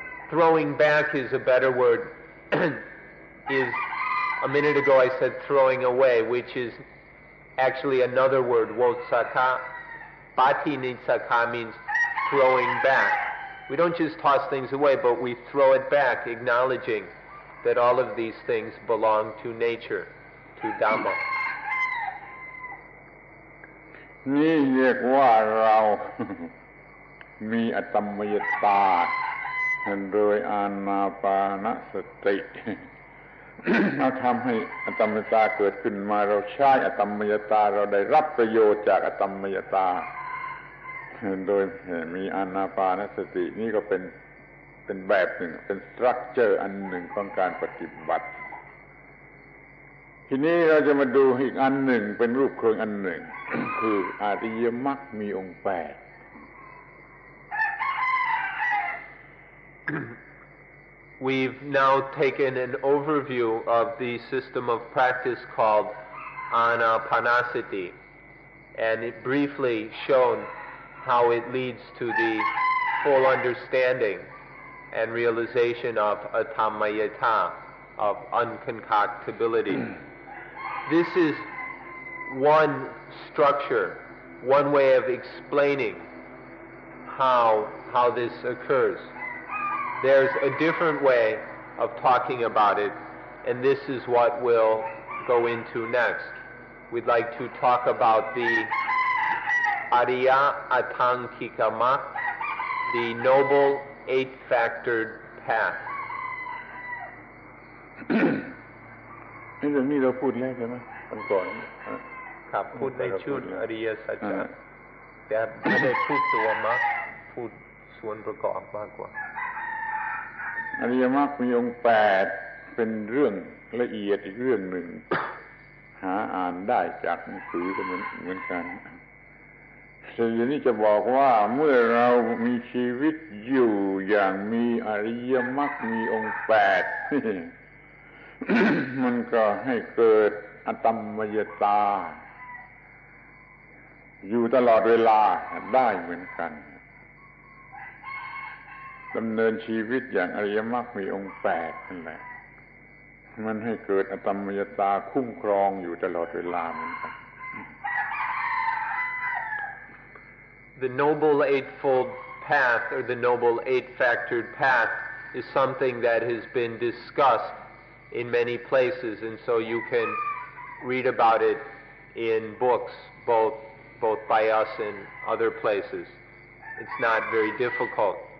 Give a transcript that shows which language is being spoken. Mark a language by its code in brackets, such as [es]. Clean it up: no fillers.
[en] Throwing back is a better word. Is a minute ago I said throwing away, which is actually another word, wotsaka. Patinitsaka means throwing back. We don't just toss things away, but we throw it back, acknowledging that all of these things belong to nature, to Dhamma. [th] นี่เรียกว่าเรา มีอัตตมยตาโดยอานาปานสติ เราทำให้อัตตมยตาเกิดขึ้นมาเราใช้อัตตมยตาเราได้รับประโยชน์จากอัตตมยตาโดยมีอานาปานสตินี่ก็เป็นแบบหนึ่งเป็นสตรัคเจอร์อันหนึ่งของการปฏิบัติ ทีนี้เราจะมาดูอีกอันหนึ่งเป็นรูปโครงอันหนึ่ง คืออริยมรรคมีองค์ 8 [en] We've now taken an overview of the system of practice called Anapanasati, and it briefly shown how it leads to the full understanding and realization of Atammayata, of unconcoctability. This is one structure, one way of explaining how this occurs. There's a different way of talking about it, and this is what we'll go into next. We'd like to talk about the Ariya Atankikamak, the Noble Eight-Factored Path. [th] นี่เรื่องนี้เราพูดแล้วใช่ไหมตอนก่อน ครับพูดในชุดอริยสัจจะแต่ไม่ได้พูดตัวมรรคพูดส่วนประกอบมากกว่า อริยมรรคมีองค์ 8เป็นเรื่องละเอียดอีกเรื่องหนึ่ง หาอ่านได้จากหนังสือก็เหมือนกันแต่ทีนี้จะบอกว่าเมื่อเรามีชีวิตอยู่อย่างมีอริยมรรคมีองค์ 8 มันก็ให้เกิดอตัมมยตาอยู่ตลอดเวลาได้เหมือนกัน ดำเนินชีวิตอย่างอริยมรรคมีองค์ 8นั่นแหละมันให้เกิดอตัมมยตาคุ้มครองอยู่ตลอดเวลาเหมือนกัน [en] The Noble Eightfold Path, or the Noble Eight-Factored Path, is something that has been discussed in many places, and so you can read about it in books, both by us and other places. It's not very difficult.